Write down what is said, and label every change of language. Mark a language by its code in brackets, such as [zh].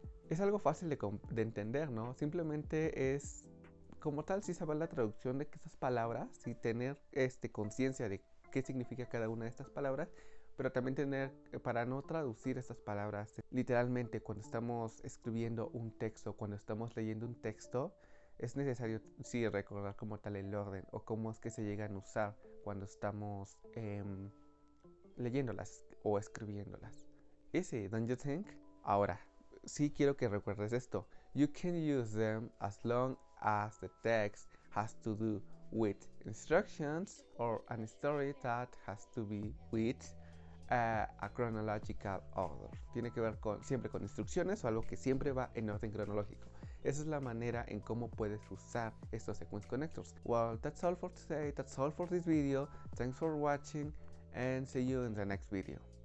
[es] Es algo fácil de entender, ¿no? Simplemente es, como tal, sí saber la traducción de esas palabras y tener conciencia de qué significa cada una de estas palabras, pero también tener, para no traducir estas palabras literalmente cuando estamos escribiendo un texto, cuando estamos leyendo un texto, es necesario sí recordar como tal el orden o cómo es que se llegan a usar cuando estamos leyéndolas o escribiéndolas. [en] Easy, don't you think? [es] Ahora, sí quiero que recuerdes esto. [en] You can use them as long as the text has to do with instructions or an story that has to be with a chronological order. [es] Tiene que ver siempre con instrucciones o algo que siempre va en orden cronológico. Esa es la manera en cómo puedes usar estos sequence connectors. [en] Well, that's all for today. That's all for this video. Thanks for watching and see you in the next video.